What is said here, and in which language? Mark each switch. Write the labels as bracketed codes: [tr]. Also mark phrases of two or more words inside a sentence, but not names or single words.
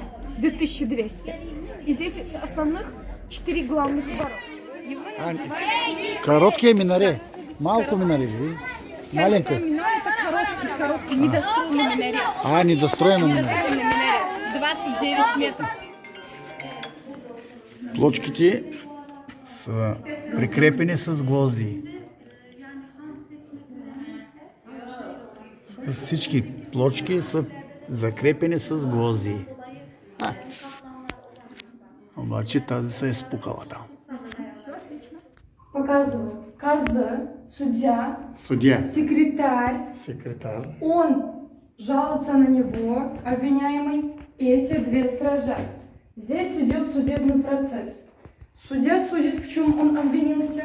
[ru] 2200. И здесь из основных 4 главных ворота. Короткие минаре. [bg] Малку минаре. [ru] Маленький. Это короткий, недостроенный минарет. Недостроенный минаре. 29 метров. [bg] Плочките са прикрепени с гвозди. Всички плочки са закрепени с гвозди. Обаче тази се е спукала там. [ru] Показываю. Казы, судья, секретарь. Он жалуется на него, обвиняемый, и эти 2 стража. Здесь идет судебный процесс. Судья судит, в чем он обвинился.